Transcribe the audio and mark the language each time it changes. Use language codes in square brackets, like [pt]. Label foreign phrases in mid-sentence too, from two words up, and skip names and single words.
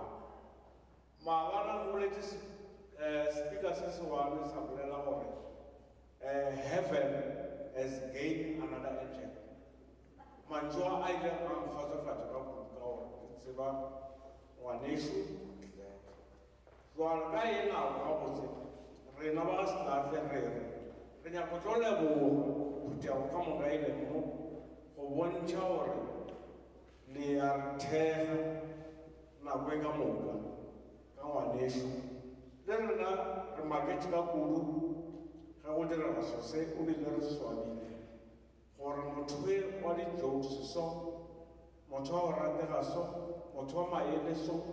[nso] Mabana go le speaker se se wana sa bolela gore [en] heaven has gained another angel. [nso] Manjwa a ile a mfatsofatsa ka gore ke tseba ngwaneso jwale ka ena ga botse rena ba Selahle re nyaka go phutha ka moka ile mo go bontšha gore le a thega nako e ka moka ka ngwaneso le rena re maketse ka kudu ga go direga sose o bile re swabile gore motho e wa di-jokes so motho wa go ratega so motho wa maele so